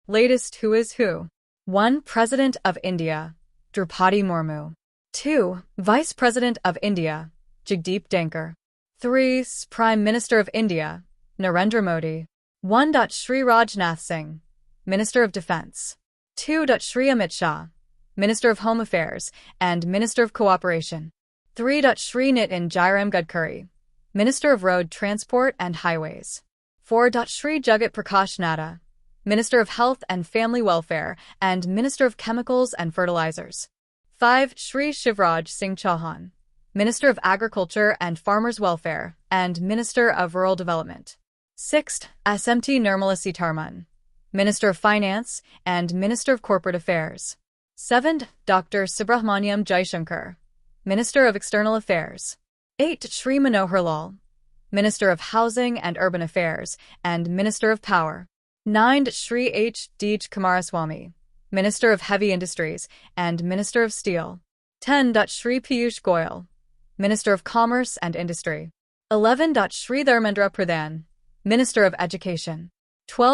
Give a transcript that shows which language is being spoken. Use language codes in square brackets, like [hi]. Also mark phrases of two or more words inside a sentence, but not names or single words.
[en] Latest Who is Who. 1. President of India, Draupadi Murmu. 2. Vice President of India, Jagdeep Dhankhar. 3. Prime Minister of India, Narendra Modi. 1. Shri Rajnath Singh, Minister of Defense. 2. Shri Amit Shah, Minister of Home Affairs and Minister of Cooperation. 3. Shri Nitin Jairam Gadkari, Minister of Road Transport and Highways. 4. Shri Jagat Prakash Nadda, Minister of Health and Family Welfare and Minister of Chemicals and Fertilizers. 5. Shri Shivraj Singh Chauhan, Minister of Agriculture and Farmers' Welfare and Minister of Rural Development. 6. SMT Nirmala Sitharaman, Minister of Finance and Minister of Corporate Affairs. 7. Dr. Subramaniam Jaishankar, Minister of External Affairs. 8. Shri Manohar Lal, Minister of Housing and Urban Affairs and Minister of Power. 9. Shri H. D. Kumaraswamy, Minister of Heavy Industries and Minister of Steel. 10. Shri Piyush Goyal, Minister of Commerce and Industry. 11. Shri Dharmendra Pradhan, Minister of Education. 12.